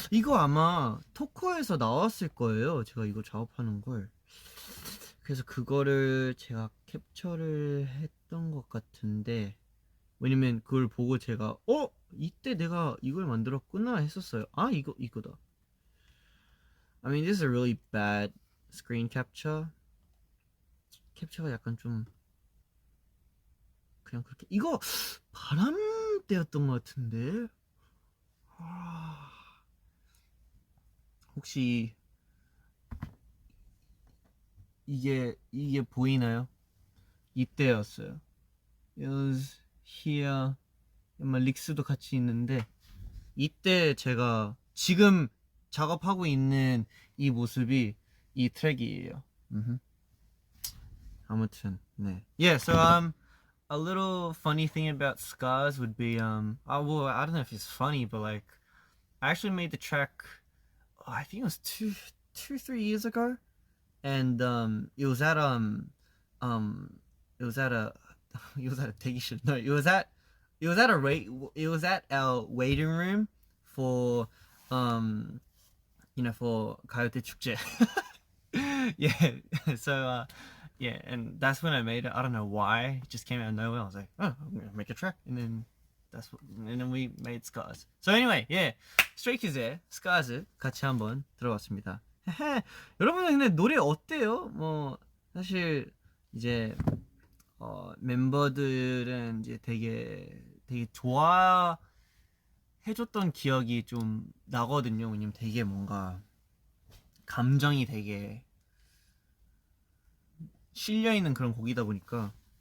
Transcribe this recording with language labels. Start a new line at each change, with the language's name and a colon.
Korean: 이거 아마 토커에서 나왔을 거예요. 제가 이거 작업하는 걸. 그래서 그거를 제가 캡처를 했던 것 같은데 왜냐면 그걸 보고 제가 이때 내가 이걸 만들었구나 했었어요. 아 이거다.
English: I mean this is a really bad screen capture.
Korean: 캡처가 약간 좀 그냥 그렇게 이거 바람 때였던 것 같은데 혹시 이게 보이나요? 이때였어요.
English: It was here.
Korean: 아마 릭스도 같이 있는데 이때 제가 지금 작업하고 있는 이 모습이 이 트랙이에요. 아무튼 네.
English: Yeah, so a little funny thing about Scars would be well, I don't know if it's funny, but like I actually made the track I think it was 3 years ago, and it was at it was at a it was at a
Korean: 대기실.
English: No, it was at our waiting room for for
Korean: 가요대 축제.
English: Yeah, so yeah, and that's when I made it. I don't know why, it just came out of nowhere. I was like, oh, I'm gonna make a track, and then we made Scars. So anyway, yeah,
Korean: Stray Kids의 Scars 같이 한번 들어봤습니다. 여러분은 근데 노래 어때요? 뭐 사실 이제 멤버들은 이제 되게 좋아해줬던 기억이 좀 나거든요. 왜냐면 되게 뭔가 감정이 되게 실려있는 그런 곡이다 보니까.